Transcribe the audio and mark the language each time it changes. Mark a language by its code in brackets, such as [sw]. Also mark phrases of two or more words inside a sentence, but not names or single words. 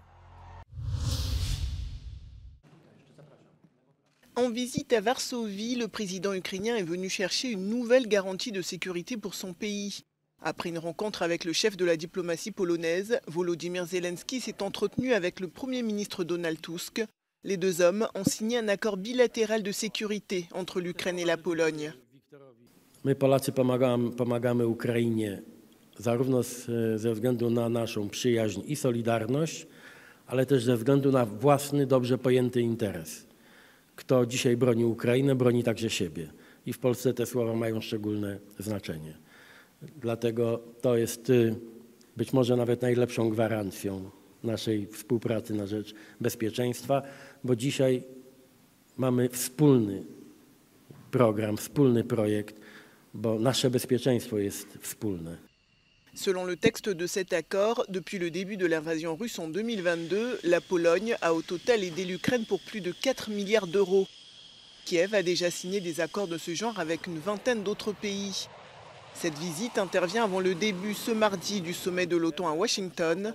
[fr] En visite à Varsovie, le président ukrainien est venu chercher une nouvelle garantie de sécurité pour son pays. Après une rencontre avec le chef de la diplomatie polonaise, Volodymyr Zelensky s'est entretenu avec le Premier ministre Donald Tusk. Les deux hommes ont signé un accord bilatéral de sécurité entre l'Ukraine et la Pologne. [pl] My Polacy pomagamy Ukrainie zarówno ze względu na naszą przyjaźń i solidarność, ale też ze względu na własny, dobrze pojęty interes. Kto dzisiaj broni Ukrainę, broni także siebie. I w Polsce te słowa mają szczególne znaczenie. Dlatego to jest być może nawet najlepszą gwarancją naszej współpracy na rzecz bezpieczeństwa, bo dzisiaj mamy wspólny program, wspólny projekt, bo nasze bezpieczeństwo jest wspólne. [fr] Selon le texte de cet accord, depuis le début de l'invasion russe en 2022, la Pologne a au total aidé l'Ukraine pour plus de 4 milliards d'euros. Kiev a déjà signé des accords de ce genre avec une vingtaine d'autres pays. Cette visite intervient avant le début ce mardi du sommet de l'OTAN à Washington.